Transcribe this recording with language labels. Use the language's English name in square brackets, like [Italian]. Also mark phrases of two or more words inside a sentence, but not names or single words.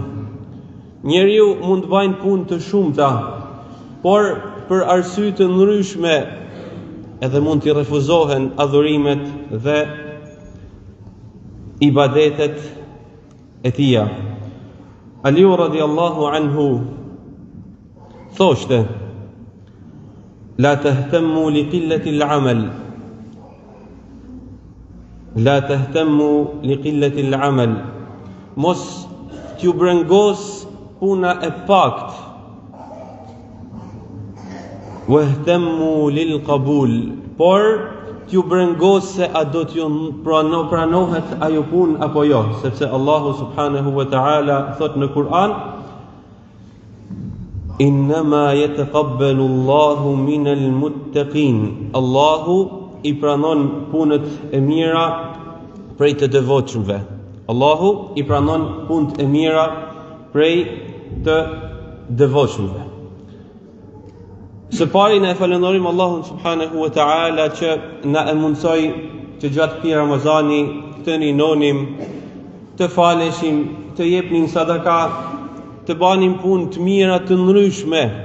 [Albanian] Njeriu mund të bajnë punë të shumta, por për arsye të ndryshme edhe mund t'i refuzohen adhurimet dhe ibadetet e tija. Aliu [Arabic] رضي الله عنه [Albanian] thoshte: [Arabic] لا تهتموا لقلة العمل لا تهتموا لقلة العمل, la tahtammu li qillati al-amal. [Albanian] Mos t'ju brengos puna e pakt, [Arabic] واهتموا للقبول, [Albanian] por t'ju brengos se a do t'ju pranohet ajo punë apo jo, sepse Allahu [Arabic] سبحانه وتعالى [Albanian] thot në Kur'an: [Arabic] إنما يتقبل الله من المتقين. [Albanian] Allahu i pranon punët e mira prej të devotshmëve. Allahu i pranon punët e mira prej të devotshmëve. Së pari ne falenderojm Allahun [Arabic] سبحانه وتعالى [Albanian] që na e mundsoi që gjatë këtij Ramazani të rinonim, të faleshim, të jepnim sadaka, të banim punë të mira të ndryshme.